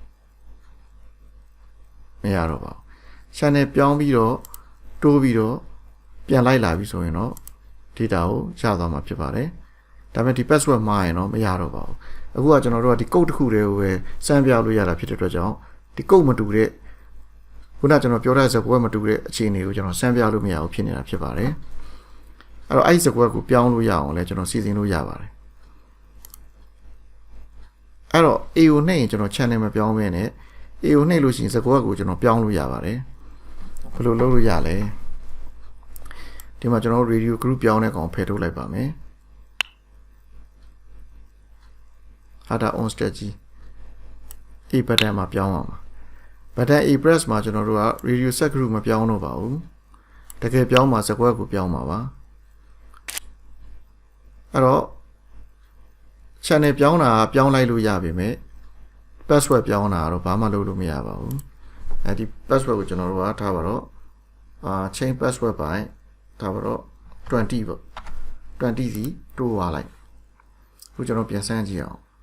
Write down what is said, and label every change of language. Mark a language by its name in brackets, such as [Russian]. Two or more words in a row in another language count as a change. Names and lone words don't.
[Burmese] မရတော့ပါဘူး channel ပြောင်းပြီးတော့တိုးပြီးတော့ပြန်လိုက်လာပြီဆိုရင်တော့ data ကိုရသွားမှာဖြစ်ပါတယ်ဒါပေမဲ့ဒီ password မှားရင်တော့မရတော့ပါဘူးအခုကကျွန်တော်တို့ကဒီ code တစ်ခုတည်းကိုပဲစမ်းပြလို့ရတာဖြစ်တဲ့အတွက်ကြောင့်ဒီ code မတူတဲ့ခုနကျွန်တော်ပြောတဲ့စကွက်မတူတဲ့အခြေအနေကိုကျွန်တော်စမ်းပြလို့မရဘူးဖြစ်နေတာဖြစ်ပါတယ်အဲ့တော့အဲ့ဒီစကွက်ကိုပြောင်းလို့ရအောင်လဲကျွန်တော်စီစဉ်လို့ရပါတယ် အဲ့တော့ A ကိုနှိပ်ရင်ကျွန်တော် channel မပြောင်းဘဲနဲ့ A ကိုနှိပ်လို့ရှိရင်စကွက်ကိုကျွန်တော်ပြောင်းလို့ရပါတယ်ဘယ်လိုလုပ်လို့ရလဲဒီမှာကျွန်တော် [English] radio group [Burmese] ပြောင်းတဲ့ကောင်ဖယ်ထုတ်လိုက်ပါမယ် [English] Ada on strategy A button [Burmese] မှာပြောင်းအောင်ပါ [English] button A press [Burmese] မှာကျွန်တော်တို့က [English] radio set group [Burmese] မပြောင်းတော့ပါဘူးတကယ်ပြောင်းမှာစကွက်ကိုပြောင်းမှာပါ အဲ့တော့ channel ပြောင်းတာပြောင်းလိုက်လို့ရပါမယ် password ပြောင်းတာတော့ဘာမှလုပ်လို့မရပါဘူးအဲဒီ password ကိုကျွန်တော်တို့ကထားပါတော့ [English] change password [Burmese] ပိုင်းထားပါတော့20ပေါ့20စီတိုးသွားလိုက်အခုကျွန်တော်ပြန်စမ်းကြည့်အောင်